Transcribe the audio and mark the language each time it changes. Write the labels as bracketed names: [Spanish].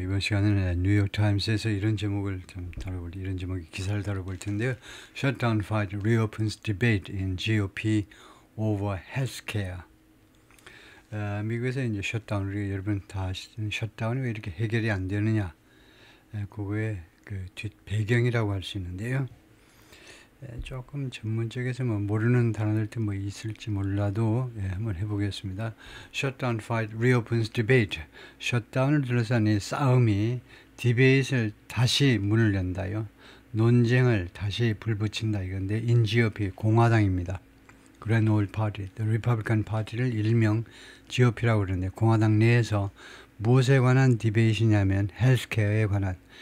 [Korean] 이번 시간에는 뉴욕타임스에서 이런 제목을 좀 다뤄볼, 이런 제목의 기사를 다뤄볼 텐데요. [English] Shutdown fight reopens debate in GOP over healthcare. [Korean] 미국에서 이제 셧다운, 우리 여러분 다 아시는 셧다운이 왜 이렇게 해결이 안 되느냐. 그거의 그 뒷 배경이라고 할 수 있는데요. 조금 전문적에서 뭐 모르는 단어들도 뭐 있을지 몰라도 한번 해보겠습니다. [English] Shutdown fight reopens debate. [Korean] 셧다운을 둘러싼 이 싸움이 디베이트를 다시 문을 연다요. 논쟁을 다시 불붙인다 이건데 [English] in GOP [Korean] 공화당입니다. [English] Grand Old Party, The Republican Party [Korean] 를 일명 GOP라고 그러는데 공화당 내에서 무엇에 관한 디베이트냐면 헬스케어에 관한.